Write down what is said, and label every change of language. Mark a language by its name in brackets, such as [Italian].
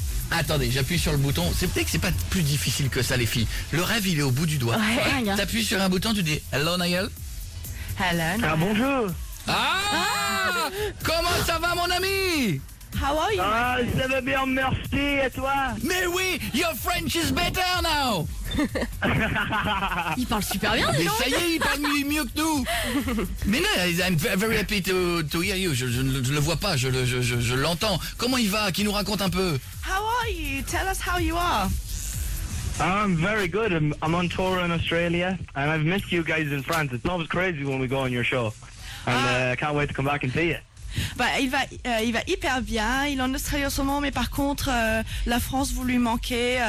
[French] Attendez, j'appuie sur le bouton. C'est peut-être que c'est pas plus difficile que ça, les filles. Le rêve, il est au bout du doigt. Ouais. T'appuies sur un bouton, tu dis hello Nigel. [English] Hello. [French] Ah bonjour. Ah, comment ça va, mon ami? [English] How are you? [French] Ah, ça va bien, merci, et toi? Mais oui, [English] your French is better now. [French] Il parle super bien, Mais non? ça y est, il parle mieux que nous. Mais non, [English] I'm very happy to hear you. [French] Je le vois pas, je l'entends. Comment il va? Qui nous raconte un peu? [English] How are you? Tell us how you are. I'm very good. I'm on tour in Australia, and I've missed you guys in France. It's always crazy when we go on your show, and I can't wait to come back and see you. [French] Bah, il va hyper bien. Il est en Australie en ce moment, mais par contre, la France, vous lui manquez.